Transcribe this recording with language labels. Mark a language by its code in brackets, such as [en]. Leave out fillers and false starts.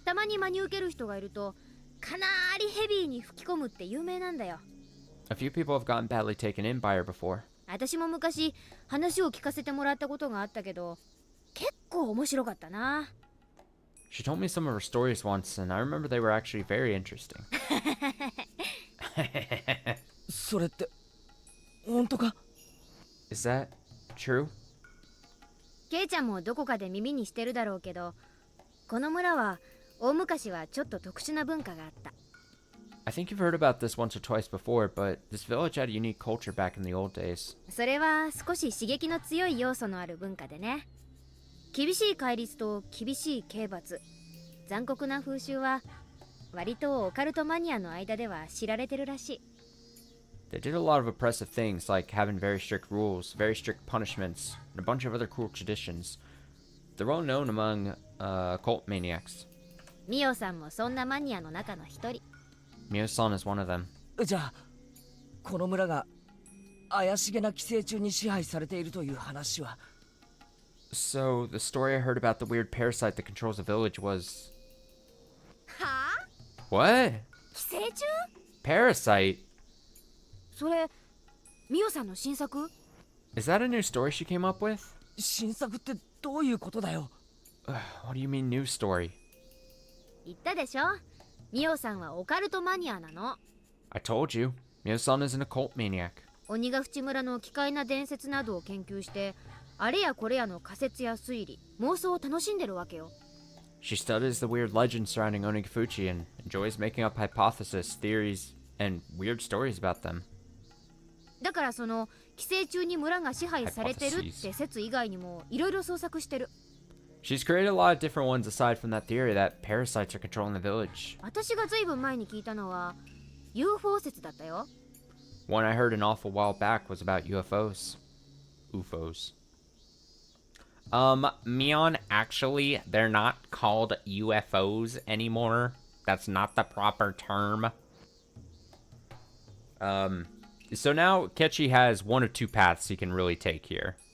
[ja] たまに真に受ける人がいると、かなりヘビーに吹き込むって有名なんだよ。 [en] A few people have gotten badly taken in by her before. [ja] 私も昔話を聞かせてもらったことがあったけど、結構面白かったな。 [en] She told me some of her stories once, and I remember they were actually very interesting. [ja] それって本当か？ [en] Is that true? [ja] ケイちゃんもどこかで耳にしてるだろうけど、この村は大昔はちょっと特殊な文化があった。 [en] I think you've heard about this once or twice before, but this village had a unique culture back in the old days. [ja] それは少し刺激の強い要素のある文化でね。厳しい戒律と厳しい刑罰、残酷な風習は割とオカルトマニアの間では知られてるらしい。 [en] They did a lot of oppressive things, like having very strict rules, very strict punishments, and a bunch of other cruel traditions. They're well known among cult maniacs. [ja] ミオさんもそんなマニアの中の一人。 [en] Mio-san is one of them. [ja] じゃあこの村が怪しげな寄生虫に支配されているという話は？ [en] So, the story I heard about the weird parasite that controls the village was... [ja] はあ？ [en] What? [ja] 寄生虫？ [en] Parasite? [ja] それミオさんの新作？ [en] Is that a new story she came up with? [ja] 新作ってどういうことだよ？ [en] What do you mean new story? [ja] 言ったでしょ、ミオさんはオカルトマニアなの。 [en] I told you. Mio-san is an occult maniac. [ja] 鬼ヶ淵村の奇怪な伝説などを研究して、あれやこれやの仮説や推理、妄想を楽しんでるわけよ。 [en] She studies the weird legends surrounding Onigifuchi and enjoys making up hypotheses, theories, and weird stories about them. [ja] だからその寄生虫に村が支配されてるって説以外にもいろいろ創作してる。 [en] She's created a lot of different ones aside from that theory that parasites are controlling the village. [ja] 私がずいぶん前に聞いたのは UFO 説だったよ。 [en] One I heard an awful while back was about UFOs. UFOs. Mion, actually, they're not called UFOs anymore. That's not the proper term. So now Ketchy has one of two paths he can really take here.